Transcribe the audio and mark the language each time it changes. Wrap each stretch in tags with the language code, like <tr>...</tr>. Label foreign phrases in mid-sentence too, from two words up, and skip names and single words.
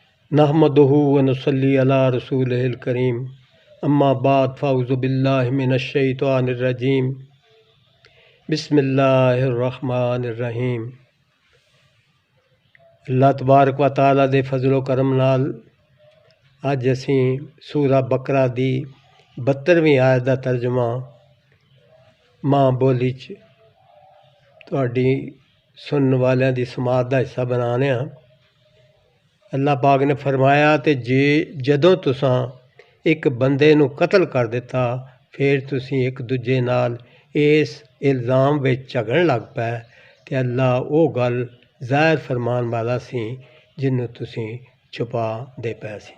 <ar>نحمده ونصلي على رسوله الكريم أما بعد فأعوذ بالله من الشيطان الرجيم بسم الله الرحمن الرحيم. الله تبارك وتعالى</ar> <pa>ਦੇ ਫ਼ਜ਼ਲੋ ਕਰਮ ਨਾਲ ਅੱਜ ਅਸੀਂ ਸੂਰਾ ਬਕਰਾ ਦੀ 72ਵੀਂ ਆਇਤ ਦਾ ਤਰਜੁਮਾ ਮਾਂ ਬੋਲੀ ਚ ਤੁਹਾਡੀ ਸੁਣਨ ਵਾਲੀਆਂ ਦੀ ਸਮਾਤ ਦਾ ਹਿੱਸਾ ਬਣਾਨੇ ਆਂ। ਅੱਲਾਹ ਪਾਕ ਨੇ ਫ਼ਰਮਾਇਆ ਤੇ ਜਦੋਂ ਤੁਸਾਂ ਏਕ ਬੰਦੇ ਨੂੰ ਕਤਲ ਕਰ ਦਿੱਤਾ ਫਿਰ ਤੁਸੀਂ ਏਕ ਦੂਜੇ ਨਾਲ ਇਸ ਇਲਜ਼ਾਮ ਵਿਚ ਝਗੜਨ ਲੱਗ ਪਏ ਤੇ ਅੱਲਾਹ ਵੋ ਗੱਲ ਜ਼ਾਹਿਰ ਫ਼ਰਮਾਣ ਵਾਲਾ ਸੀ ਜਿਨ੍ਹੂੰ ਤੁਸੀਂ ਛੁਪਾ ਦੇ ਪਏ ਸੀ।</pa>